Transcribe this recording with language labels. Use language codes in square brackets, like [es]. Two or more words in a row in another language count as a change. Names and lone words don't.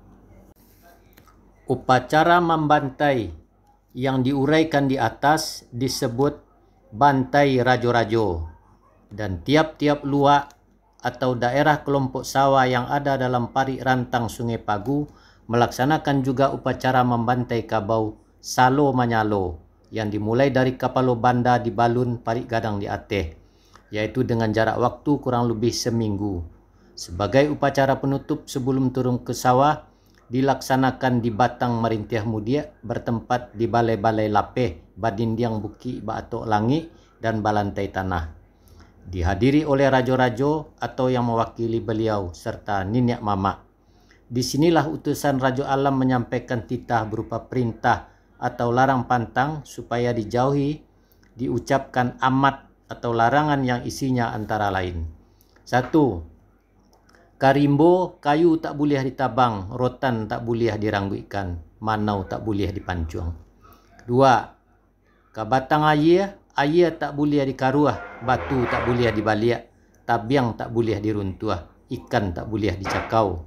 [id] Upacara membantai yang diuraikan di atas disebut [min] bantai rajo-rajo, [id] dan tiap-tiap luak atau daerah kelompok sawah yang ada dalam parik rantang Sungai Pagu melaksanakan juga upacara membantai kabau Salo Manyalo yang dimulai dari Kapalo Banda di Balun Parik Gadang di Ateh, yaitu dengan jarak waktu kurang lebih seminggu. Sebagai upacara penutup sebelum turun ke sawah, dilaksanakan di Batang Marintiah Mudia bertempat di balai-balai lapeh, Badindiang Buki, Baatok Langit, dan Balantai Tanah. Dihadiri oleh rajo-rajo atau yang mewakili beliau serta nenek mamak. Disinilah utusan Rajo Alam menyampaikan titah berupa perintah atau larang pantang supaya dijauhi diucapkan amat atau larangan yang isinya antara lain: 1. [min] Karimbo kayu tak boleh ditabang, rotan tak boleh dirangguikan, manau tak boleh dipancuang. 2. Kabatang air tak boleh dikaruah, batu tak boleh dibaliak, tabiang tak boleh diruntuah, ikan tak boleh dicakau.